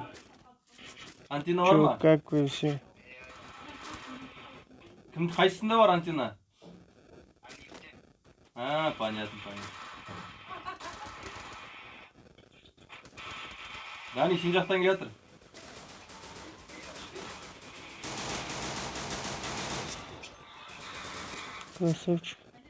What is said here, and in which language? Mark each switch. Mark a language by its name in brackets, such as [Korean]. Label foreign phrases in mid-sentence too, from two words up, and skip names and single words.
[Kazakh] Антенна бар ма? [Russian] Как вы все? [Kazakh] Кім қайсында бар антенна? [Russian] Понятно. [Kazakh] Дани, сен жақтан келатыр. [Russian] Красавчик.